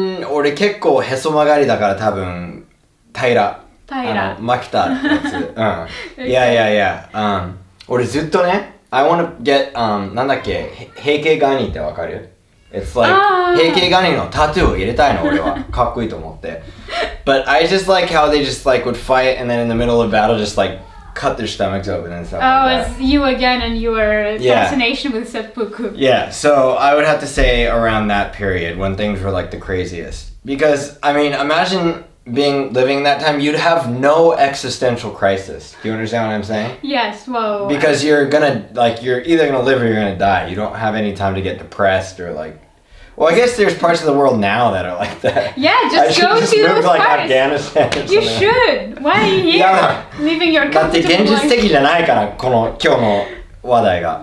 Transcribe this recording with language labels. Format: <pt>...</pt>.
<ja>俺結構へそ曲がりだから多分平負けたやつ。</ja> <en>Yeah.</en> <ja>俺ずっとね、</ja> <en>I want to get</en> <ja>なんだっけ、平家ガニってわかる？</ja> <en>It's like</en> <ja>平家ガニのタトゥーを入れたいの俺は。かっこいいと思って。</ja> <en>But I just like how they just like would fight and then in the middle of battle just like cut their stomachs open and stuff like that. It's you again and your fascination with seppuku. Yeah, so I would have to say around that period when things were like the craziest. Because, I mean, imagine living that time, you'd have no existential crisis. Do you understand what I'm saying? Yes, well... Because you're either gonna live or you're gonna die. You don't have any time to get depressed or like... Well, I guess there's parts of the world now that are like that. Yeah, just go to those move, like, parts. Afghanistan or you should. Why are you here? Leaving your comfortable life.</en> <ja>だって現実的じゃないからこの今日の話題が。</ja>